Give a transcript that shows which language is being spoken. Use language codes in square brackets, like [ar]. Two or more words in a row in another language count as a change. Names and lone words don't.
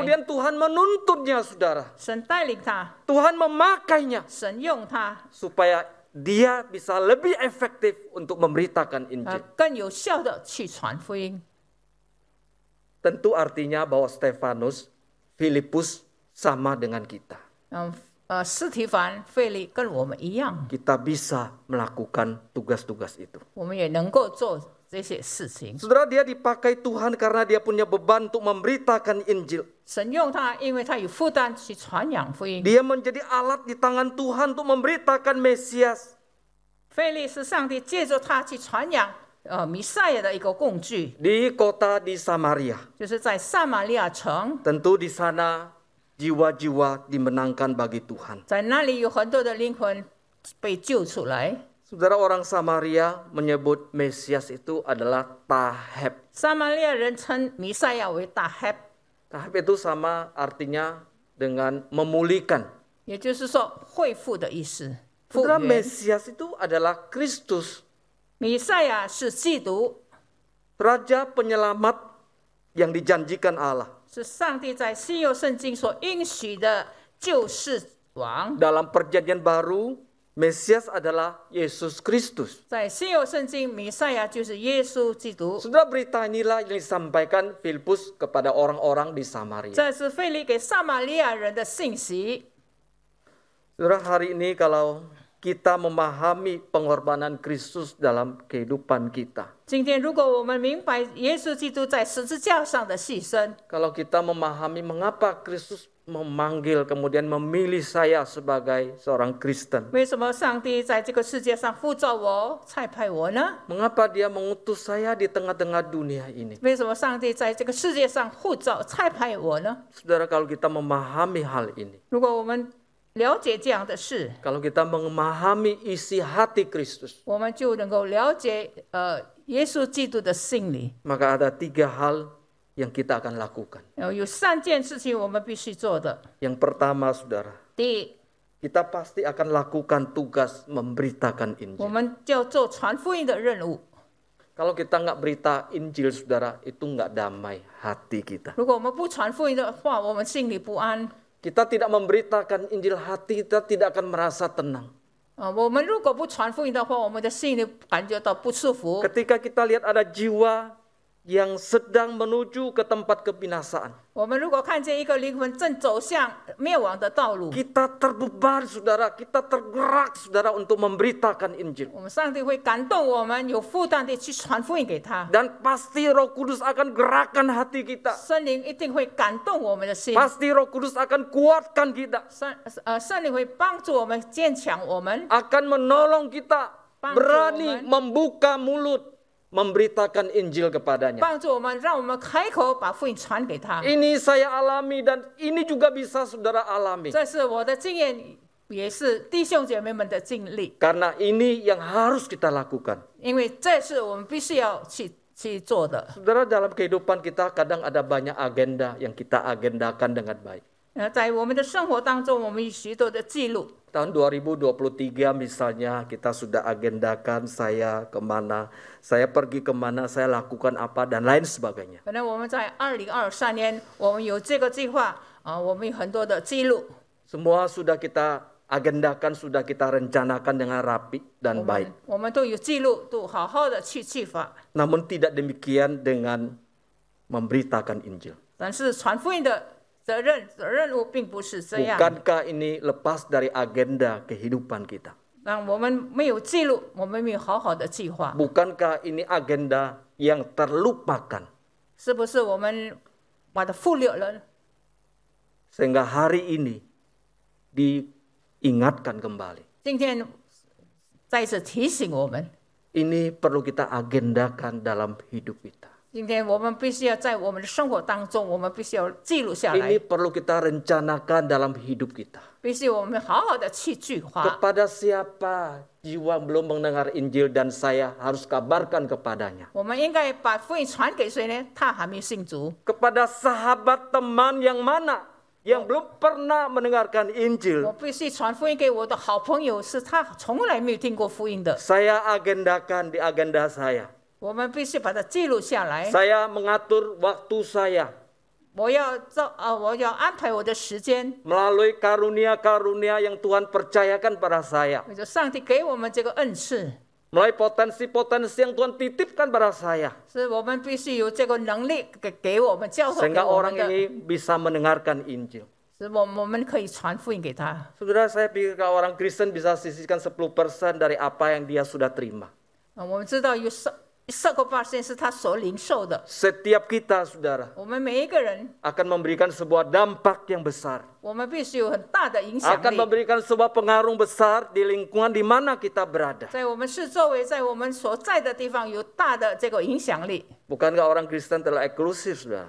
[id] Kemudian Tuhan menuntunnya, saudara. [zh] 神带领他， [id] Tuhan memakainya [zh] 神用他， [id] supaya dia bisa lebih efektif untuk memberitakan Injil. [zh] 更有效的去传福音。 [id] Tentu artinya bahwa Stefanus, Filipus sama dengan kita. [zh] 斯提凡、腓力跟我们一样， [id] Kita bisa melakukan tugas-tugas itu. [zh] 我们也能够做这些事情。 [id] Saudara, dia dipakai Tuhan karena dia punya beban untuk memberitakan Injil. [zh] 神用他，因为他有负担去传扬福音。 [id] Dia menjadi alat di tangan Tuhan untuk memberitakan Mesias. [zh] 腓力是上帝借着他去传扬弥赛亚的一个工具， [id] Di kota di Samaria. [zh] 就是在撒玛利亚城， [id] Tentu di sana jiwa-jiwa dimenangkan bagi Tuhan. [zh] 在那里有很多的灵魂被救出来。 [id] Saudara, orang Samaria menyebut Mesias itu adalah Taheb. [zh] 撒玛利亚人称弥赛亚为大黑， [id] Taheb itu sama artinya dengan memulihkan. [zh] 也就是说恢复的意思。复 [id] Saudara, [zh] 原。 [id] Mesias itu adalah Kristus, [zh] 弥赛亚是基督， [id] Raja Penyelamat yang dijanjikan Allah. [zh] 是上帝在新约圣经所应许的救世王。 [id] Dalam perjanjian baru, Mesias adalah Yesus Kristus. [zh] 在新约圣经，弥赛亚就是耶稣基督。 [id] Saudara, berita inilah yang disampaikan Filipus kepada orang-orang di Samaria. [zh] 这是腓力给撒玛利亚人的信息。 [id] Saudara, hari ini kalau kita memahami pengorbanan Kristus dalam kehidupan kita, [zh] 今天，如果我们明白耶稣基督在十字架上的牺牲， [id] kalau kita memahami mengapa Kristus memanggil kemudian memilih saya sebagai seorang Kristen, [zh] 为什么上帝在这个世界上呼召我、差派我呢？ [id] mengapa Dia mengutus saya di tengah-tengah dunia ini? [zh] 为什么上帝在这个世界上呼召、差派我呢？ [id] Saudara, kalau kita memahami hal ini, [zh] 如果我们了解这样的事， [id] kalau kita memahami isi hati Kristus, [zh] 我们就能够了解耶稣基督的心理。 [id] maka ada 3 hal yang kita akan lakukan. [zh] 有3件事情我们必须做的。 [id] Yang pertama, saudara, [zh] 第一， [id] kita pasti akan lakukan tugas memberitakan [zh] 我 [id] Injil. [zh] 们就要做传福音的任务。 [id] Kalau kita nggak berita Injil, saudara, itu nggak damai hati kita. [zh] 如果我们不传福音的话，我们心里不安。 [id] Kita tidak memberitakan Injil, hati kita tidak akan merasa tenang. [zh] 我们如果不传福音的话，我们的心里感觉到不舒服。 [id] Ketika kita lihat ada jiwa yang sedang menuju ke tempat kebinasaan, [zh] 我们如果看见一个灵魂正走向灭亡的道路， [id] kita terbeban, saudara, kita tergerak, saudara, untuk memberitakan Injil. [zh] 我们上帝会感动我们，有负担的去传福音给他。 [id] Dan pasti Roh Kudus akan gerakan hati kita. [zh] 圣灵一定会感动我们的心， [id] Pasti Roh Kudus akan kuatkan kita, [zh] 圣灵会帮助我们、坚强我们， [id] akan menolong kita Bantu berani Tuhan. membuka mulut, memberitakan Injil kepadanya. [zh] 帮助我们，让我们开口把福音传给他。 [id] Ini saya alami dan ini juga bisa saudara alami. [zh] 这是我的经验， 也是弟兄姐妹们的尽力， [id] Karena ini yang harus kita lakukan. [zh] 因为这是我们必须要去做的。 [id] Saudara, dalam kehidupan kita kadang ada banyak agenda yang kita agendakan dengan baik. [zh] 在我们的生活当中，我们有许多的记录。 [id] Tahun 2023 misalnya kita sudah agendakan saya kemana, saya pergi kemana, saya lakukan apa, dan lain sebagainya. [zh] 可能我们在2023年，我们有这个计划我们有很多的记录， [id] Semua sudah kita agendakan, sudah kita rencanakan dengan rapi dan baik. [zh] 我们都有记录，都好好的去计划。 [id] Namun tidak demikian dengan memberitakan Injil. [zh] 但是传福音的任务并不是这样。 [id] Bukankah ini lepas dari agenda kehidupan kita? [zh] 让我们没有记录，我们没有好好的计划， [id] Bukankah ini agenda yang terlupakan? [zh] 是不是我们把它忽略了？ [id] Sehingga hari ini diingatkan kembali. [zh] 今天再次提醒我们， [id] Ini perlu kita agendakan dalam hidup kita. [zh] 今天我们必须要在我们的生活当中，我们必须要记录下 [id] Ini [zh] 来， [id] perlu kita rencanakan dalam hidup kita. [zh] 必须我们好好的去计划。 [id] Kepada siapa jiwa belum mendengar Injil dan saya harus kabarkan kepadanya. [zh] 我们应该把福音传给谁呢？他还没有信主。 [id] Kepada sahabat teman yang mana yang belum pernah mendengarkan [zh] 我 [id] Injil. [zh] 必须传福音给我的好朋友，是他从来没有听过福音的。 [id] Saya agendakan di agenda saya. [zh] 我们必须把它记录下来。 [id] Saya mengatur waktu saya [zh] 我要安排我的时间， [id] melalui karunia-karunia yang Tuhan percayakan pada saya. [zh] 就上帝给我们这个恩赐， [id] Melalui potensi-potensi yang Tuhan titipkan pada saya. [zh] 是我们必须有这个能力给我们教会给 [id] Sehingga [zh] 我 [id] orang [zh] 们的， [id] ini bisa mendengarkan Injil. [zh] 是我们可以传福音给他。 [id] Saudara, saya pikir kalau orang Kristen bisa sisihkan 10% dari apa yang dia sudah terima. [zh] 我们知道有10%是他所领受的， [id] Setiap kita, saudara, [zh] 我们每一个人， [id] akan memberikan sebuah dampak yang besar. [zh] 我们必须有很大的影响 [id] Akan [zh] 力， [id] memberikan sebuah pengaruh besar di lingkungan di mana kita berada. [zh] 在我们四周围，在我们所在的地方有大的这个影响力。 [id] Bukankah orang Kristen telah eksklusif, saudara?